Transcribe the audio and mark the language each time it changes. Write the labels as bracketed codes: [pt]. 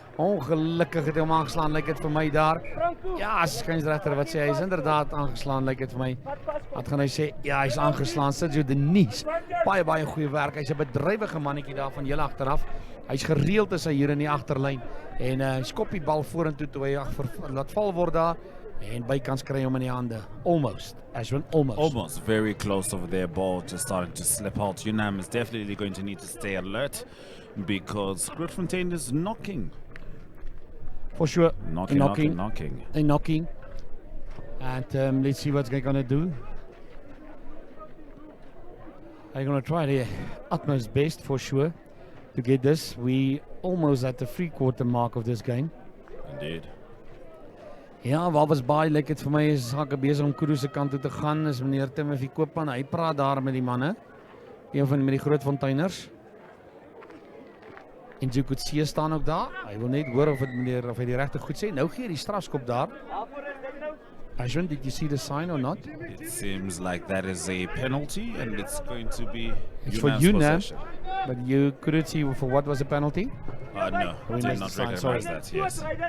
[af] Ongelukkig het hy hom aangeslaan, lyk dit vir my daar. Ja, skynsregter wat sê hy is inderdaad aangeslaan, lyk dit vir my. Wat gaan hy sê? Ja, hy is aangeslaan. Sergio Denise. Baie goeie werk. Hy's 'n bedrywige mannetjie daar van heel agteraf. Hy's gereeld is hy hier in die agterlyn en hy skop die bal vorentoe toe hy laat val word daar en bykans kry hom in die hande. [en] Almost. Almost very close over there. Ball just starting to slip out. Unam is definitely going to need to stay alert because Grootfontein is knocking. For sure. Knocking. They're knocking. And let's see what they're going to do. They're going to try their utmost best for sure to get this. We almost at the 3/4 mark of this game. Indeed. [af] Ja, Walvis Bay lyk dit vir my is Sake besig om Kudus se kant toe te gaan. Is meneer Timothy Koopman. Hy praat daar met die manne. Een van met die Grootfonteiners. En Jukutsie staan ook daar. Hy wil net hoor of hy die regte goed sê. Nou gee hy die strafskop daar. [en] Ashwin, did you see the sign or not? It seems like that is a penalty and it's going to be It's for Unam, but you couldn't see for what was the penalty? No, did not recognize that, yes.